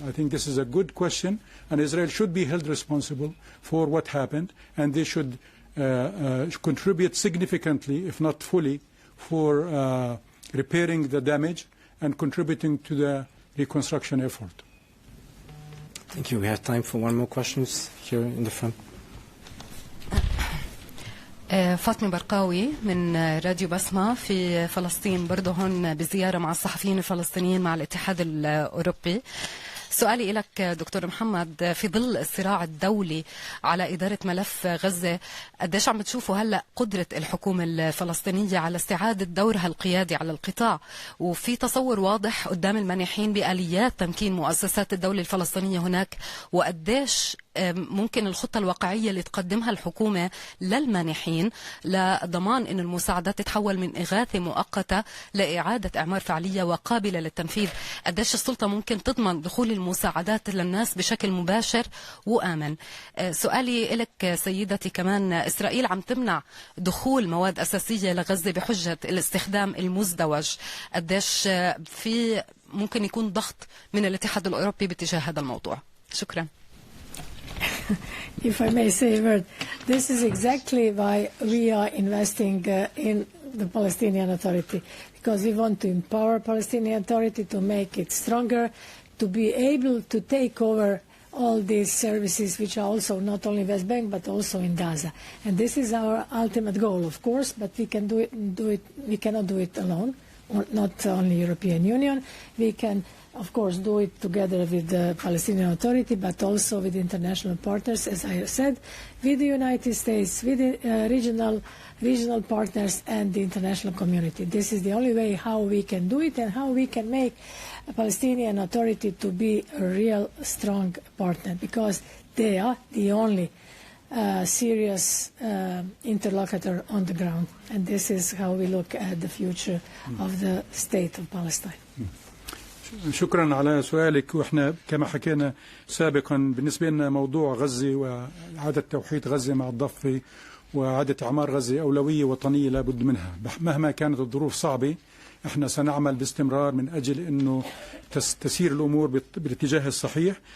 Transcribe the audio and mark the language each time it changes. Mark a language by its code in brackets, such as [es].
[en] I think this is a good question, and Israel should be held responsible for what happened, and they should contribute significantly, if not fully, for repairing the damage and contributing to the reconstruction effort. Thank you. We have time for one more question here in the front. [ar] فاطمة برقاوي من راديو بسمة في فلسطين، برضه هون بزيارة مع الصحفيين الفلسطينيين مع الاتحاد الأوروبي. سؤالي لك دكتور محمد، في ظل الصراع الدولي على إدارة ملف غزة، قديش عم بتشوفوا هلأ قدرة الحكومة الفلسطينية على استعادة دورها القيادي على القطاع، وفي تصور واضح قدام المانحين بآليات تمكين مؤسسات الدولة الفلسطينية هناك، وقديش ممكن الخطة الواقعية اللي تقدمها الحكومة للمانحين لضمان أن المساعدات تتحول من إغاثة مؤقتة لإعادة إعمار فعلية وقابلة للتنفيذ؟ قديش السلطة ممكن تضمن دخول المساعدات للناس بشكل مباشر وآمن؟ سؤالي لك سيدتي كمان، إسرائيل عم تمنع دخول مواد أساسية لغزة بحجة الاستخدام المزدوج، قديش في ممكن يكون ضغط من الاتحاد الأوروبي باتجاه هذا الموضوع؟ شكرا. [en] If I may say a word, this is exactly why we are investing in the Palestinian Authority, because we want to empower Palestinian Authority to make it stronger, to be able to take over all these services, which are also not only West Bank but also in Gaza. And this is our ultimate goal, of course, but we can do it. We cannot do it alone, not only European Union. We can, of course, do it together with the Palestinian Authority, but also with international partners, as I said, with the United States, with the regional partners and the international community. This is the only way how we can do it and how we can make a Palestinian Authority to be a real strong partner, because they are the only serious interlocutor on the ground. And this is how we look at the future of the state of Palestine. [ar] شكرا على سؤالك. واحنا كما حكينا سابقا بالنسبة لنا موضوع غزة وإعادة توحيد غزة مع الضفة وإعادة إعمار غزة أولوية وطنية لابد منها مهما كانت الظروف صعبة. احنا سنعمل باستمرار من أجل أنه تسير الأمور بالاتجاه الصحيح.